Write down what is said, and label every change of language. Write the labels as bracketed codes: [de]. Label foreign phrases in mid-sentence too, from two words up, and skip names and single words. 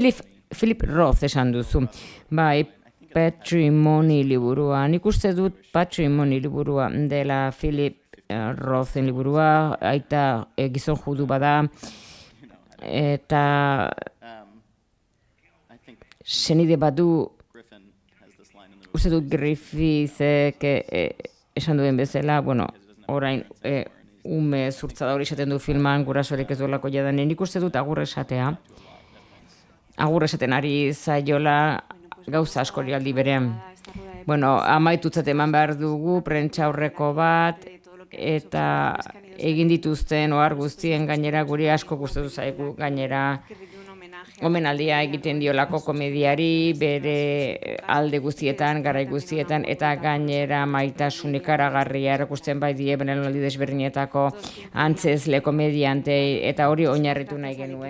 [eu] Philip Roth esan duzu. Bai, Patrimony liburua. Nik uste dut Patrimony liburua dela Philip Rothen liburua, aita gizon judu bada, eta [en] I think [eu] senide badu, [en] Griffin has this line in the [eu] uste dut Griffithek esan duen bezala, bueno, orain ume zurtzada hori esaten du filman, gurasorik ez duelako jadanen, nik uste dut agur esatea. Agur esaten ari zaiola gauza askori aldi berean. Bueno, amaitutzat eman behar dugu, prentsa aurreko bat, eta egin dituzten ohar guztien gainera guri asko gustatu zaigu gainera omenaldia egiten diolako komediari bere alde guztietan, garai guztietan, eta gainera maitasun ikaragarria erakusten bai die belaunaldi desberdinetako antzezle komediantei, eta hori oinarritu nahi genuen.